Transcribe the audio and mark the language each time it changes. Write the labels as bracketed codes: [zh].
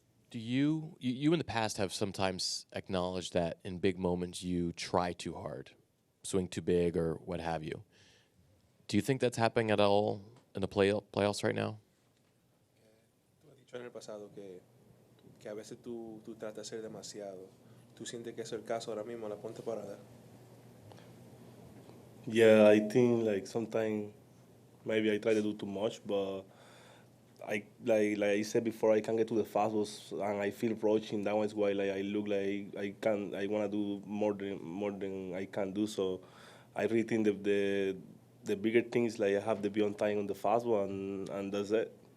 [en] Do you in the past have sometimes acknowledged that in big moments you try too hard, swing too big or what have you? Do you think that's happening at all in the playoffs right now? [es] Tú has dicho en el pasado que a veces tú tratas de hacer demasiado. ¿Tú sientes que es el caso ahora mismo, la ponte parada? [en] Yeah, I think like sometimes maybe I try to do too much, but I like I said before, I can get to the fastballs and I feel rushing. That was why like I look like I want to do more than I can do. So I really think the bigger things like I have to be on time on the fastball and that's it.